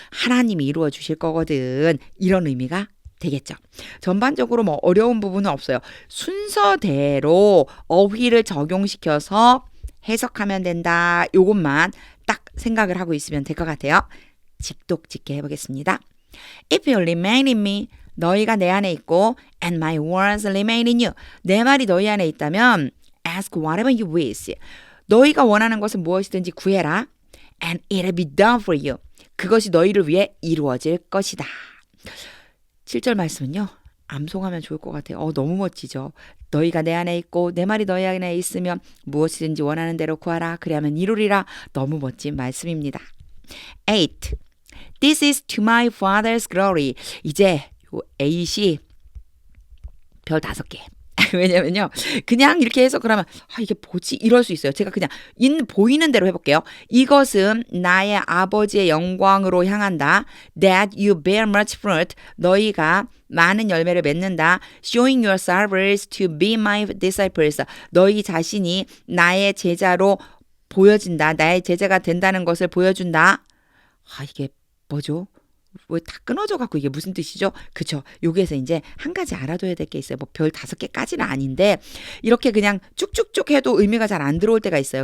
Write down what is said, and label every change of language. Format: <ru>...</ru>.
<ko>하나님이 이루어 주실 거거든. 이런 의미가 되겠죠. 전반적으로 뭐 어려운 부분은 없어요. 순서대로 어휘를 적용시켜서 해석하면 된다. 요것만 딱 생각을 하고 있으면 될 것 같아요. 직독직게 해보겠습니다.</ko> <en>If you remain in me,</en> <ko>너희가 내 안에 있고</ko> <en>and my words remain in you.</en> <ko>내 말이 너희 안에 있다면</ko> <en>ask whatever you wish.</en> <ko>너희가 원하는 것은 무엇이든지 구해라.</ko> <en>And it'll be done for you.</en> <ko>그것이 너희를 위해 이루어질 것이다. 7절 말씀은요. 암송하면 좋을 것 같아요. 너무 멋지죠. 너희가 내 안에 있고 내 말이 너희 안에 있으면 무엇이든지 원하는 대로 구하라. 그리하면 이루리라. 너무 멋진 말씀입니다.</ko> <en>8. This is to my Father's glory.</en> <ko>이제 요 8이 별 5개. 왜냐면요. 그냥 이렇게 해서 그러면 이게 뭐지? 이럴 수 있어요. 제가 그냥 보이는 대로 해볼게요. 이것은 나의 아버지의 영광으로 향한다.</ko> <en>That you bear much fruit.</en> <ko>너희가 많은 열매를 맺는다.</ko> <en>Showing yourselves to be my disciples.</en> <ko>너희 자신이 나의 제자로 보여진다. 나의 제자가 된다는 것을 보여준다. 이게 뭐죠? 왜 다 끊어져 갖고 이게 무슨 뜻이죠? 그쵸. 여기에서 이제 한 가지 알아둬야 될 게 있어요. 뭐 별 5개까지는 아닌데 이렇게 그냥 쭉쭉쭉 해도 의미가 잘 안 들어올 때가 있어요.</ko>